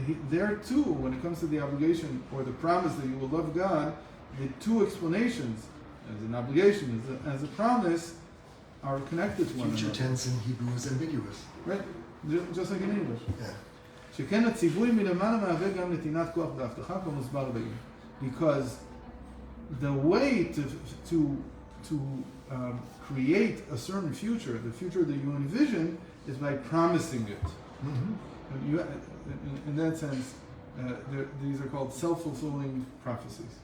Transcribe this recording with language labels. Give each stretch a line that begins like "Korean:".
English: There too, when it comes to the obligation or the promise that you will love God, the two explanations, as an obligation, as a promise, are connected to one another. Future tense in Hebrew is ambiguous. Right? Just like in English. Yeah.
Hebrew: שכן הציווי מלמעלה מהווה גם נתינת כוח והבטחה כמוסבר לעיל.
English: Because the way to create a certain future, the future that you envision, is by promising it. And you, in that sense, these are called self-fulfilling prophecies.